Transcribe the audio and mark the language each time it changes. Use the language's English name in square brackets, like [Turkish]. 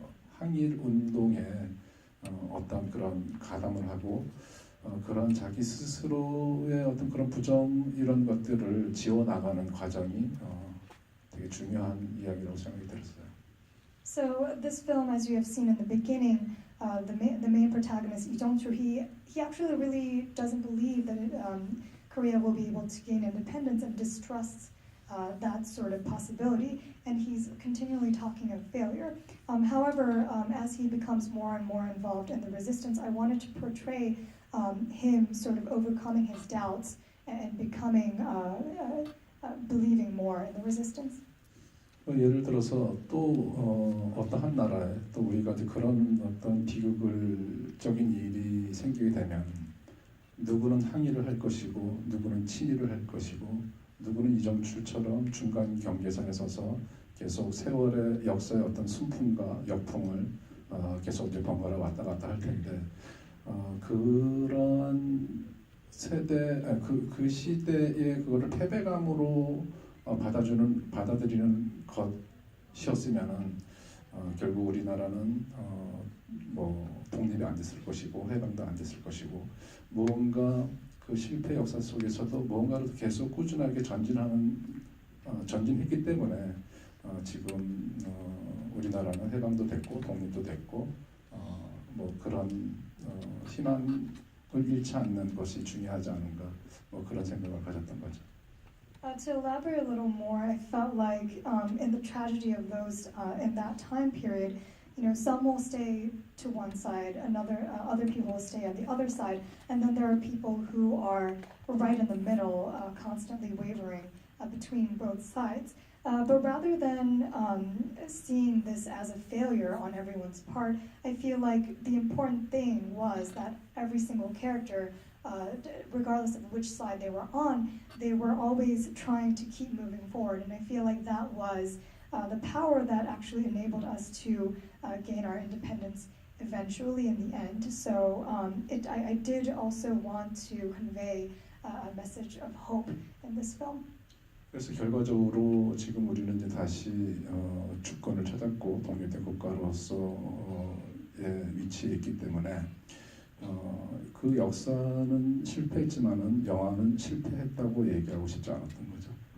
[Korean] 항일 운동에 어떤 그런 가담을 하고 그런 자기 스스로의 어떤 그런 부정 이런 것들을 지워 나가는 과정이 되게 중요한 이야기라고 생각이 들었어요. [English] So this film, as you have seen in the beginning, the main protagonist Lee Jung-chul, he actually really doesn't believe that Korea will be able to gain independence and distrusts that sort of possibility, and he's continually talking of failure. However, as he becomes more and more involved in the resistance, I wanted to portray him sort of overcoming his doubts and becoming believing more in the resistance. [Korean] 예를 들어서 또 어떠한 나라에 또 우리가 이제 그런 어떤 비극적인 일이 생기게 되면 누구는 항의를 할 것이고 누구는 친일을 할 것이고 누구는 이정출처럼 중간 경계선에 서서 계속 세월의 역사의 어떤 순풍과 역풍을 계속 이제 번갈아 왔다 갔다 할 텐데 그런 세대 그 시대의 그거를 패배감으로 받아들이는 것이었으면은 결국 우리나라는 뭐 독립이 안 됐을 것이고 해방도 안 됐을 것이고 무언가 그 실패 역사 속에서도 무언가를 계속 꾸준하게 전진했기 때문에 지금 우리나라는 해방도 됐고 독립도 됐고 뭐 그런 희망을 잃지 않는 것이 중요하지 않은가 뭐 그런 생각을 가졌던 거죠. [English] To elaborate a little more, I felt like in the tragedy of those in that time period, some will stay to one side, other people will stay on the other side, and then there are people who are right in the middle, constantly wavering between both sides. But rather than seeing this as a failure on everyone's part, I feel like the important thing was that every single character, regardless of which side they were on, they were always trying to keep moving forward. And I feel like that was the power that actually enabled us to gain our independence eventually in the end. So I did also want to convey a message of hope in this film. [Korean] 그래서 결과적으로 지금 우리는 이제 다시 주권을 찾았고 독립된 국가로서의 위치에 있기 때문에 그 역사는 실패했지만은 영화는 실패했다고 얘기하고 싶지 않았던 거죠.